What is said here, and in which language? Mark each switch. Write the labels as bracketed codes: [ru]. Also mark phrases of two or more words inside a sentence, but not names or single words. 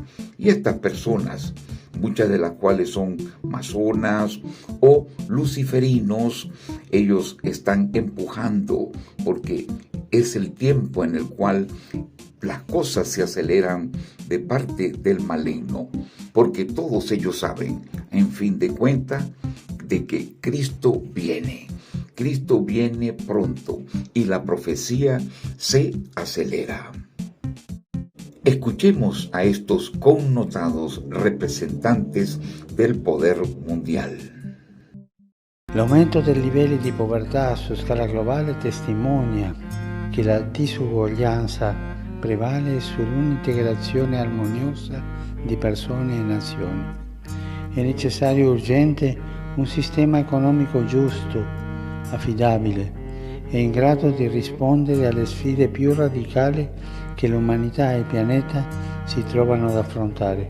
[es] Y estas personas, muchas de las cuales son masonas o luciferinos, ellos están empujando porque es el tiempo en el cual las cosas se aceleran de parte del maligno, porque todos ellos saben, en fin de cuentas, de que Cristo viene pronto y la profecía se acelera. Escuchemos a estos connotados representantes del poder mundial. [it] L'aumento dei livelli di povertà su scala globale testimonia che la disuguaglianza prevale sull'integrazione armoniosa di persone e nazioni. È necessario e urgente un sistema economico giusto, affidabile e in grado di rispondere alle sfide più radicali che l'umanità e il pianeta si trovano ad affrontare.